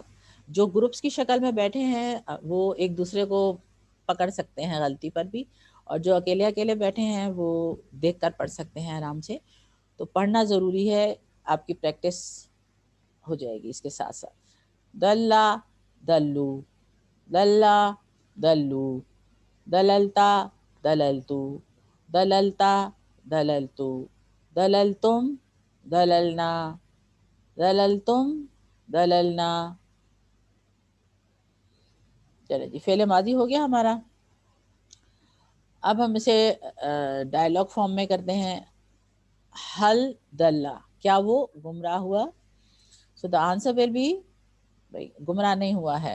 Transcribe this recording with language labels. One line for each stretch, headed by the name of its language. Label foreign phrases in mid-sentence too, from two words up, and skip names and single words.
Urdu: جو گروپس کی شکل میں بیٹھے ہیں وہ ایک دوسرے کو پکڑ سکتے ہیں غلطی پر بھی, اور جو اکیلے اکیلے بیٹھے ہیں وہ دیکھ کر پڑھ سکتے ہیں آرام سے. تو پڑھنا ضروری ہے, آپ کی پریکٹس ہو جائے گی اس کے ساتھ ساتھ.
Arabic: دلّا دلّو. دلّا دلّو. دللتا دللتو. دللتا دللتو. دللتم دللنا. دللتم دللنا.
Urdu: چلے جی, فعل ماضی ہو گیا ہمارا. اب ہم اسے
English: dialogue form
Urdu: میں کرتے ہیں.
Arabic: حل دلّا کیا وہ گمراہ ہوا.
English: so the answer will be,
Urdu: بھائی گمراہ نہیں ہوا ہے.